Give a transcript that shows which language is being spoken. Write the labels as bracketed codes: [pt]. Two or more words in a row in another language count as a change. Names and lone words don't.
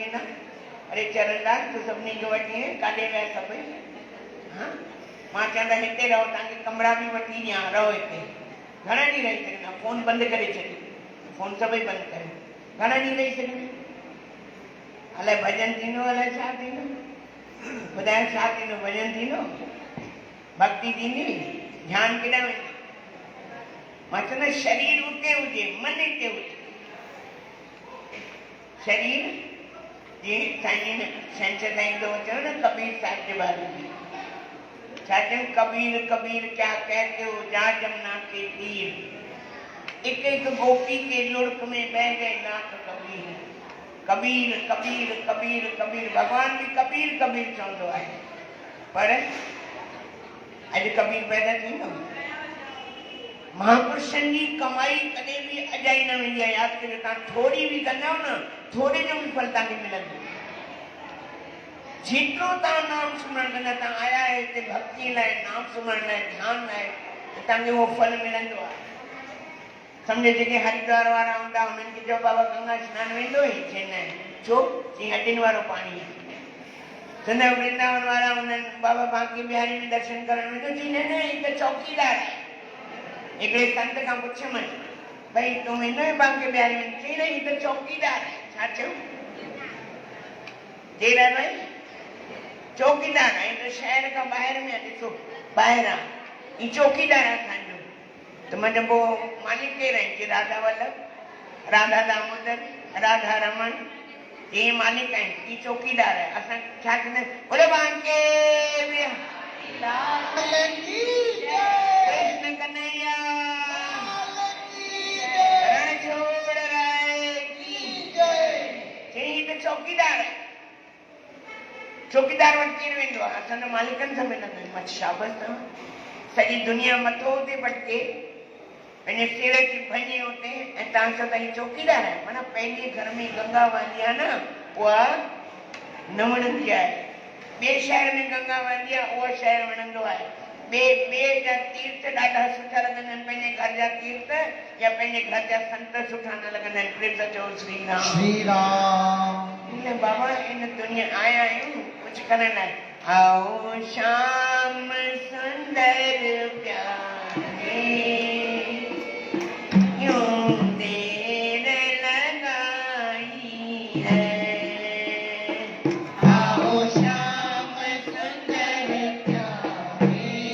[sd] वेंदा अरे चरणदास तूं सभिनी खे वठी आहीं काॾे विया सभई हा मां चवंदा हिते रहो तव्हांखे कमरा बि वठी ॾियां रहो हिते घणा ॾींहं रही सघंदा फोन बंदि करे छॾियो फोन सभई बंदि कयो घणा ॾींहं रही सघंदा अलाए भॼन थींदो अलाए छा थींदो ॿुधायो छा थींदो भॼन थींदो भक्ति थींदी ध्यानु केॾां वेंदो मां चवंदा शरीर उते हुजे मन हिते हुजे शरीर जीअं साईं छंछरु ताईं ईंदो चयो न कबीर साहिब जे बारे में छा चयूं कबीर कबीर क्या [hi] कहते हो जा जमुना के तीर एक एक गोपी के लुढ़क में बह गए नाथ [sd] कबीर कबीर कबीर कबीर कबीर भगवान भी कबीर कबीर चवंदो आहे पर अॼु कबीर पैदा थी न महापुरुषनि जी कमाई कॾहिं बि अजाई न वेंदी आहे यादि करियो तव्हां थोरी बि कंदव न थोरे जो बि फल तव्हांखे मिलंदो जेतिरो तव्हां नाम सुमरण कंदा तव्हां आया आहियो हिते भक्ति लाइ नाम सुमरण लाइ ध्यान लाइ त तव्हांखे उहो फल मिलंदो आहे सम्झो जेके हरिद्वार वारा हूंदा हुननि खे चओ बाबा गंगा सनानु वेंदो ई चवंदा आहिनि छो चई हॾियुनि वारो पाणी आहे चवंदा वृंदावन वारा हुननि बाबा बांके बिहारी में दर्शन करणु वेंदो चई न न ही त चौकीदार आहे हिकिड़े संत खां पुछियमि भई तूं वेंदो आहीं बांके बिहारी में चई न ही त चौकीदार आहे छा चयो जे लाइ भई चौकीदार आहे त शहर खां ॿाहिरि में आहे ॾिसो ॿाहिरि आहे ही चौकीदार आहे असांजो त मां चइबो मालिक केरु आहिनि की राधा वल्लभ राधा दामोदर राधा रमन ये मालिक आहिनि ही चौकीदार आहे असां छा कंदा आहियूं बोले बांके कृष्ण कन्हैया रणछोड़ राय की चई त चौकीदार आहे चौकीदार वटि केरु वेंदो आहे असां त मालिकनि सां मिलंदा आहियूं मां शाबस सॼी दुनिया मथो हुते भटके पंहिंजे सिर खे भञे हुते ऐं तव्हां सां त ही चौकीदार आहे माना पंहिंजे घर में गंगा वहंदी आहे न उहा न वणंदी आहे ॿिए शहर में गंगा वहंदी आहे उहो शहर वणंदो आहे ॿिए जा तीर्थ ॾाढा सुठा लॻंदा आहिनि पंहिंजे घर जा तीर्थ या पंहिंजे घर जा संत सुठा न लॻंदा आहिनि प्रेम सां चओ श्री राम श्री राम इन बाबा इन दुनिया आया आहियूं कुझु करण लाइ [hi] आओ श्याम सुंदर प्यारे यूं देर लगाई है आओ श्याम सुंदर प्यारे